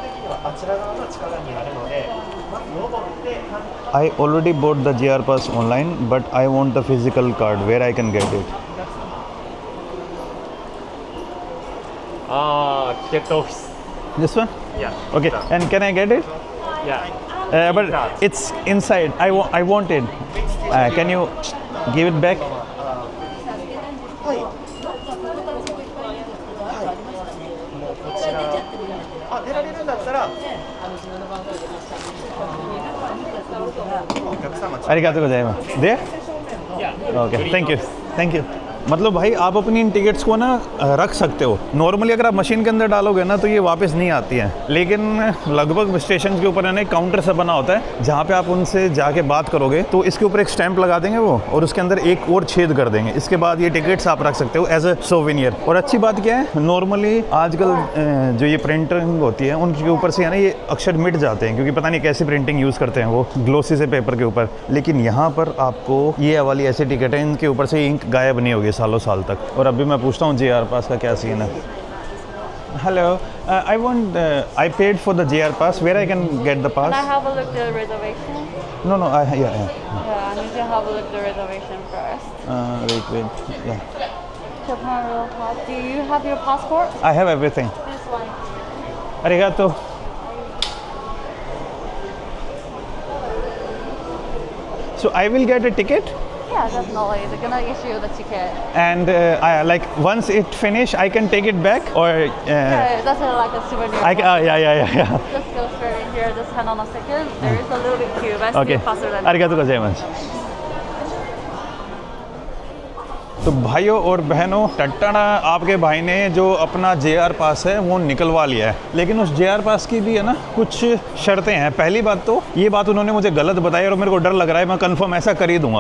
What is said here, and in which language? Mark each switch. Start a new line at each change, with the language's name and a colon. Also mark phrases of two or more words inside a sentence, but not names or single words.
English: I already bought the JR pass online, but I want the physical card where I can get it. Ticket office. This one? Yeah. Okay. And can I get it? Yeah. But it's inside. I want it. Can you give it back?
Japanese: はいあ、出られるんだったらお客様ありがとうございますで
English: okay thank you
Hindi: मतलब भाई आप अपनी इन टिकट्स को ना रख सकते हो। नॉर्मली अगर आप मशीन के अंदर डालोगे ना तो ये वापस नहीं आती हैं, लेकिन लगभग स्टेशन के ऊपर है ना एक काउंटर सा बना होता है जहाँ पे आप उनसे जाके बात करोगे तो इसके ऊपर एक स्टैंप लगा देंगे वो और उसके अंदर एक और छेद कर देंगे। इसके बाद ये टिकट्स आप रख सकते हो
English: as a souvenir.
Hindi: और अच्छी बात क्या है, नॉर्मली आजकल जो ये प्रिंटिंग होती है उनके ऊपर से है ना ये अक्षर मिट जाते हैं, क्योंकि पता नहीं कैसी प्रिंटिंग यूज़ करते हैं वो ग्लोसी से पेपर के ऊपर। लेकिन यहाँ पर आपको ये वाली ऐसी टिकट है इनके ऊपर से इंक गायब नहीं होगी सालों साल तक। और अभी मैं पूछता हूँ JR पास का क्या सीन है।
English: hello I want I paid for the JR pass, where I can get the pass? Can I have a look at the reservation? no no Yeah, I need to have a look at the reservation first. wait ya Japan Rail Pass. Do you have your passport? I have everything. This one. अरिगातो। So I will get a ticket Yeah, definitely. They're gonna issue the ticket. and I like once it finish I can take it back or Yeah, that's like a souvenir. yeah. Just go straight in here. Just hang on a second. There is a little bit queue, but Okay. still faster than.
Japanese: ありがとうございます.
Hindi: तो भाइयों और बहनों, टट्टाना आपके भाई ने जो अपना JR पास है वो निकलवा लिया है, लेकिन उस JR पास की भी है ना कुछ शर्तें हैं। पहली बात तो ये बात उन्होंने मुझे गलत बताई और मेरे को डर लग रहा है मैं कंफर्म ऐसा कर ही दूंगा।